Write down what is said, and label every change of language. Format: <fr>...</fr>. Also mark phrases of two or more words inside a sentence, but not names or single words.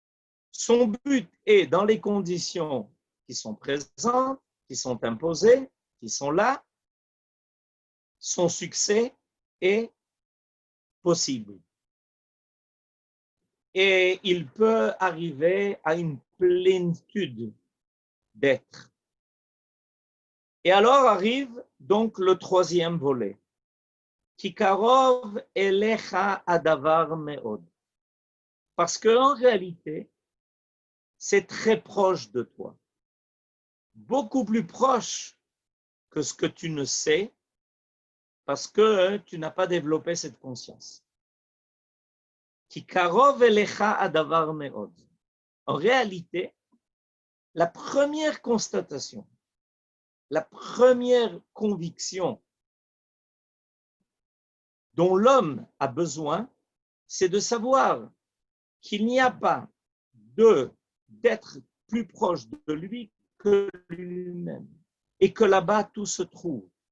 <fr>Son but est, dans les conditions qui sont présentes, qui sont imposées, qui sont là, son succès est possible. Et il peut arriver à une plénitude d'être. Et alors arrive donc le troisième volet.</fr> <he>כי קרוב אליך הדבר מאד.</he> <fr>Parce qu'en réalité, c'est très proche de toi. Beaucoup plus proche que ce que tu ne sais, parce que tu n'as pas développé cette conscience.</fr> <he>כי קרוב אליך הדבר מאד.</he> <fr>En réalité, la première constatation, la première conviction dont l'homme a besoin, c'est de savoir qu'il n'y a pas d'être plus proche de lui que lui-même et que là-bas tout se trouve.</fr>